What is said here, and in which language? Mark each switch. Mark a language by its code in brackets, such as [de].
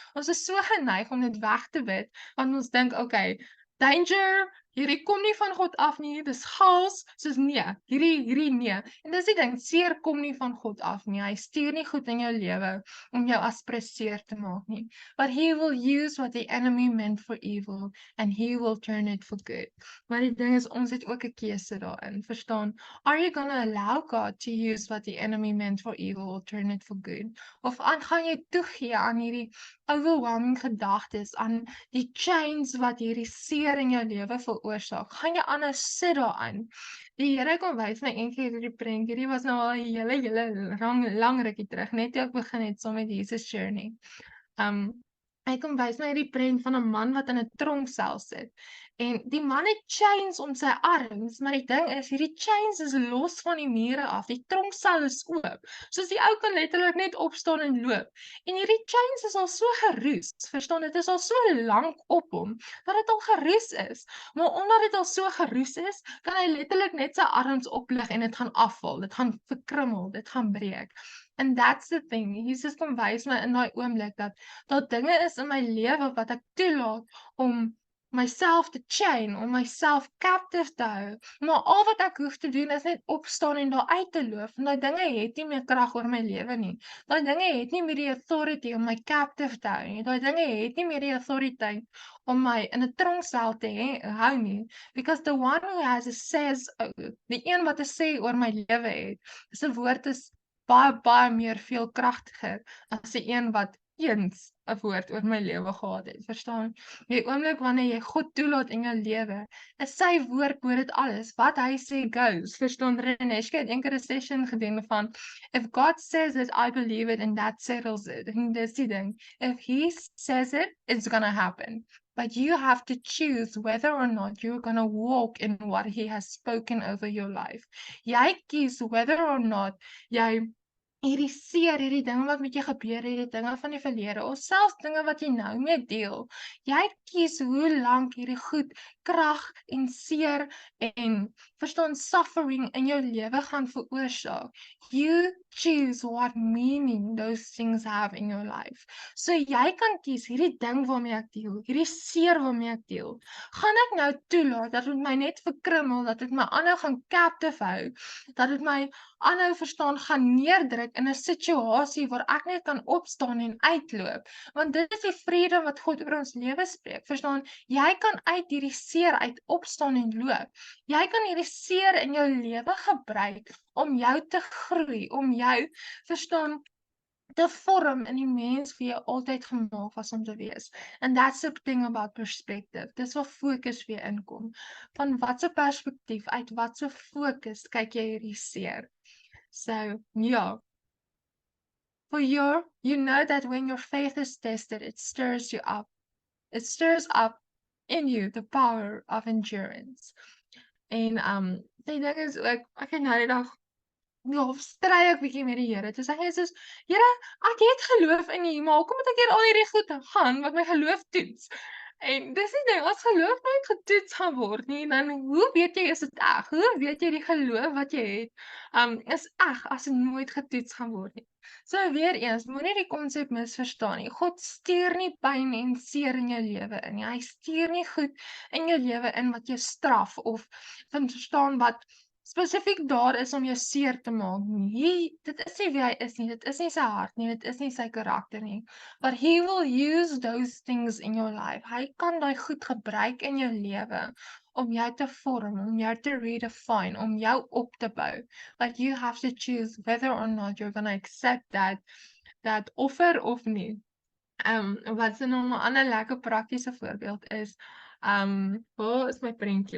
[af] Ons is so geneig om dit weg te bid, want ons dink, okay, danger, hierdie kom nie van God af nie, dis chaos, soos nee, hierdie nee. En dis die ding, seer kom nie van God af nie, hy stuur nie goed in jou lewe om jou seer te maak nie. [en] But he will use what the enemy meant for evil and he will turn it for good. [af] Maar die ding is, ons het ook 'n keuse daarin, verstaan? [en] Are you gonna allow God to use what the enemy meant for evil or turn it for good? [af] Of gaan jy toegee aan hierdie overwhelming gedagtes, aan die chains wat hierdie seer in jou lewe veroorsaak? Gaan jy aanhou sit daaraan? Die Here kom wys my eendag hierdie prentjie. Hierdie was nou al 'n hele lang rukkie terug, net toe ek begin het saam met Jesus Journey. Hy kom wys my hierdie prent van 'n man wat in 'n tronksel sit. En die man het chains om sy arms, maar die ding is, hierdie chains is los van die mure af. Die tronksel is oop. Soos die ou kan letterlik net opstaan en loop. En hierdie chains is al so geroes, verstaan, dit is al so lank op hom, dat dit al geroes is. Maar omdat dit al so geroes is, kan hy letterlik net sy arms oplig en dit gaan afval, dit gaan verkrummel, dit gaan breek. [en] And that's the thing, [af] Jesus kom wys my in daai oomblik dat daar dinge is in my lewe wat ek toelaat om myself te chain, om myself captive te hou. Maar al wat ek hoef te doen is net opstaan en daar uit te loop. En daai dinge het nie meer krag oor my lewe nie. Daai dinge het nie meer die authority om my captive te hou nie. Daai dinge het nie meer die authority om my in 'n tronksel te hou nie. [en] Because the one who has a says, [af] die een wat 'n sê oor my lewe het, se woord is baie meer veel kragtiger as die een wat eens 'n woord oor my lewe gehad het, verstaan? Die oomblik wanneer jy God toelaat in jou lewe, is sy woord bo dit alles. Wat hy sê goes. Verstaan, Reneshke het eendag 'n session gedoen van, [en] if God says it, I believe it and that settles it. [af] En dis die ding. [en] If he says it, it's gonna happen. But you have to choose whether or not you're gonna walk in what he has spoken over your life. [af] Jy kies [en] whether or not [af] jy hierdie seer, hierdie dinge wat met jou gebeur, hierdie dinge van die verlede, of selfs dinge wat jy nou mee deel. Jy kies hoe lank hierdie goed krag en seer en verstaan suffering in jou lewe gaan veroorsaak. [en] You choose what meaning those things have in your life. [af] So jy kan kies hierdie ding waarmee ek deel, hierdie seer waarmee ek deel. Gaan ek nou toelaat dat dit my net verkrummel, dat dit my aanhou gaan captive hou, dat dit my aanhou verstaan gaan neerdruk in 'n situasie waar ek net kan opstaan en uitloop, want dit is die vrede wat God oor ons lewe spreek, verstaan, jy kan uit hierdie seer uit opstaan en loop, jy kan hierdie seer in jou lewe gebruik om jou te groei, om jou, verstaan, te vorm in die mens wie jy altyd gemaak was om te wees. [en] And that's the thing about perspective. [af] Dis waar fokus weer inkom. Van watse perspektief, uit watse fokus kyk jy hierdie seer? [en] So, yeah. For you know that when your faith is tested, it stirs you up. It stirs up in you the power of endurance. [af] En die ding is ook, ek het nou die dag stry ek bietjie met die Here. Toe sê hy soos, Here, ek het geloof in U, maar hoekom moet ek hier al hierdie goed gaan wat my geloof toets? En dis die ding, as geloof nooit getoets gaan word nie, dan hoe weet jy is dit reg? Hoe weet jy die geloof wat jy het, is reg as dit nooit getoets gaan word nie? So weer eens, moenie die konsep misverstaan nie. God stuur nie pyn en seer in jou lewe in nie. Hy stuur nie goed in jou lewe in wat jou straf of verstaan wat spesifiek daar is om jou seer te maak nie. Dit is nie wie hy is nie, dit is nie sy hart nie, dit is nie sy karakter nie. [en] But he will use those things in your life. [af] Hy kan daai goed gebruik in jou lewe om jou te vorm, om jou te redefine, om jou op te bou. [en] But you have to choose whether or not you're gonna accept that offer of nie. [af] Wat is nou 'n ander lekker praktiese voorbeeld is, waar is my prentjie?